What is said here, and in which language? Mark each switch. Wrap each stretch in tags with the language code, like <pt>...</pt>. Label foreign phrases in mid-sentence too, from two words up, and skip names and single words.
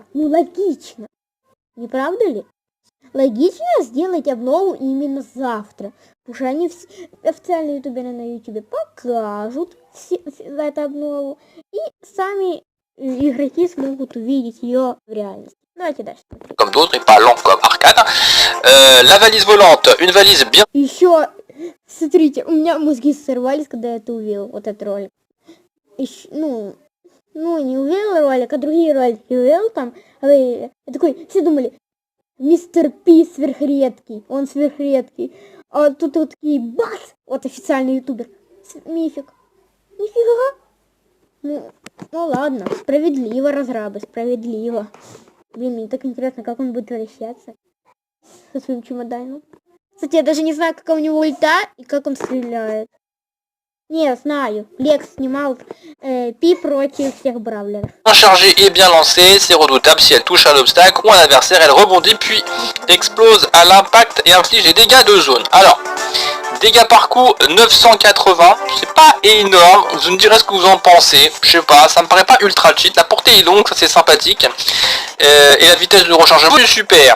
<ru>Ну, логично. Не правда ли? Логично сделать обнову именно завтра. Потому что они официальные ютуберы на ютубе покажут эту обнову. И сами игроки смогут увидеть ее в реальности. Давайте дальше.</ru> <fr>Comme d'autres et pas lent comme arcade. La valise volante, une valise bien...</fr> <ru>Еще, смотрите, у меня мозги сорвались, когда я это увидел, вот этот ролик. Еще, ну, не увидел ролик, а другие ролики увидел там. Я такой, все думали, Мистер Пи сверхредкий, он сверхредкий. А тут вот такие, бац, вот официальный ютубер. Мифик. Нифига. Ну ладно, справедливо, разрабы, справедливо. Блин, мне так интересно, как он будет вращаться со своим чемоданом. Кстати, я даже не знаю, какая у него ульта и как он стреляет. Не, знаю. Лекс снимал Пи против всех бравлеров.</ru> <fr>Chargée et bien lancée, c'est redoutable si elle touche un obstacle ou un adversaire, elle rebondit puis explose à l'impact et inflige des dégâts de zone. Alors, dégâts par coup 980, c'est pas énorme, vous me direz ce que vous en pensez, je sais pas, ça me paraît pas ultra cheat, la portée est longue, ça c'est sympathique, et la vitesse de rechargement est super.</fr>